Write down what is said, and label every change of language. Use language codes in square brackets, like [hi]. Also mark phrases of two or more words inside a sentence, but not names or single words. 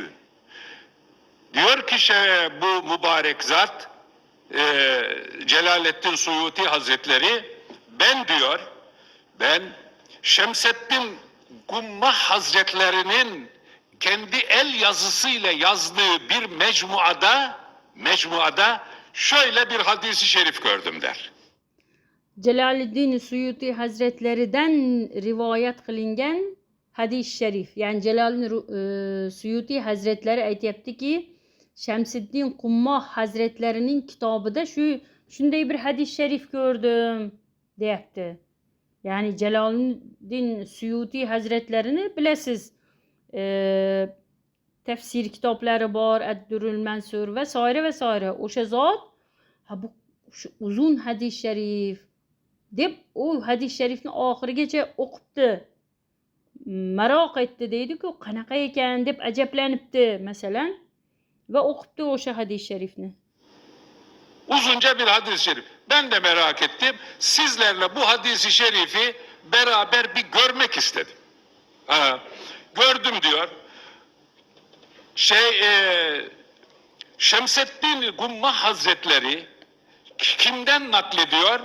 [tr] Diyor ki bu mübarek zat Celaleddin Suyuti Hazretleri, ben Şemseddin Gummah Hazretlerinin kendi el yazısıyla yazdığı bir mecmuada şöyle bir hadisi şerif gördüm der. [uz] Celaleddin Suyuti Hazretleridan rivoyat qilingan hadis sharif. Yani Celaleddin Suyuti Hazretleri aytyaptiki, Şemseddin Qummah Hazretlerining kitobida shunday bir hadis sharif ko'rdim deyapti. Ya'ni Jaloliddin Suyuti hazratlarini bilasiz. Tafsir kitoblari bor, Ad-Durrul Mansur va soira va soira. O'sha zot bu shu uzun hadis sharif deb u hadis sharifni oxirigacha o'qibdi. Maroq etdi deydi-ku, qanaqa ekan deb ajablanibdi masalan va o'qibdi o'sha hadis sharifni. [tr] Uzunca bir hadis-i şerif. Ben de merak ettim. Sizlerle bu hadisi şerifi beraber bir görmek istedim. Gördüm diyor. Şemseddin Gummah Hazretleri kimden naklediyor?